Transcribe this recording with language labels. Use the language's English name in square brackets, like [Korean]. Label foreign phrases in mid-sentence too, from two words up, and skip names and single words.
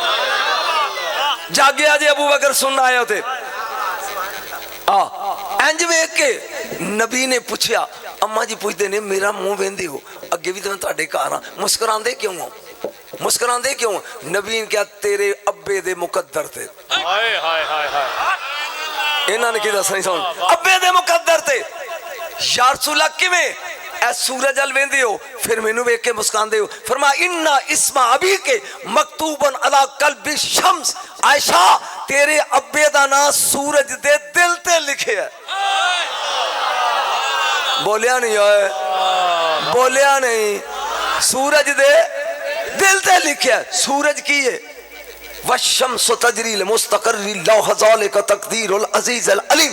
[Punjabi] جاگیا جے ابو بکر سن آئے تھے اینج ویکھ کے نبی نے پچھیا، اماں جی پوچھتے نے میرا منہ ویندے ہو، اگے بھی تو میں تہاڈے گھر ہاں، مسکراندے کیوں ہو، مسکراندے کیوں? نبی نے کہا تیرے ابے دے مقدر تے. हाय हाय हाय हाय, انہوں نے کی دسنا سن، ابے دے مقدر تے. یار رسولا کویں اے سورج ال ویندے ہو پھر مینوں ویکھ کے مسکراندے ہو? [Arabic] फरमाया إن اسم أبيك مكتوب على قلب الشمس, [Punjabi] عائشہ تیرے ابے دا نام سورج دے دل تے لکھے ہے. بولیا نہیں ہوئے، بولیا نہیں، سورج دے دل تے لکھے ہے. سورج کی ہے [Arabic] والشمس تجري لمستقر لها ذلك تقدير العزيز العليم.